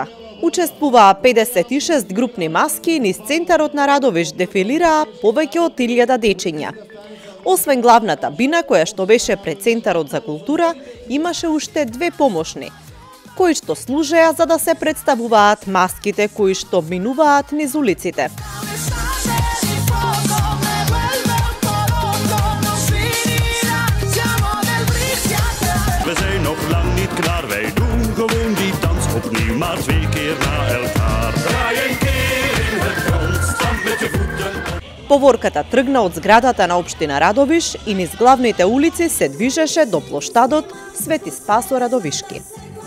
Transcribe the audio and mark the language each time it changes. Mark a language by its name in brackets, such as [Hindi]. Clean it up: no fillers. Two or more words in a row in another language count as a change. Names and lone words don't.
[Macedonian] Учествуваа 56 групни маски и низ Центарот на Радовиш дефилираа повеќе од 1000 дечиња. Освен главната бина која што беше пред Центарот за култура, имаше уште 2 помошни, кои што служеа за да се представуваат маските кои што минуваат низ улиците. [Dutch] We zijn nog lang niet klaar, wij doen gewoon die dans opnieuw, maar 2 keer na elkaar. Draai een keer in het rond, stamp met je voeten op. [Macedonian] Поворката тргна од зградата на општина Радовиш и низ главните улици се движеше до плоштадот Свети Спасо Радовишки.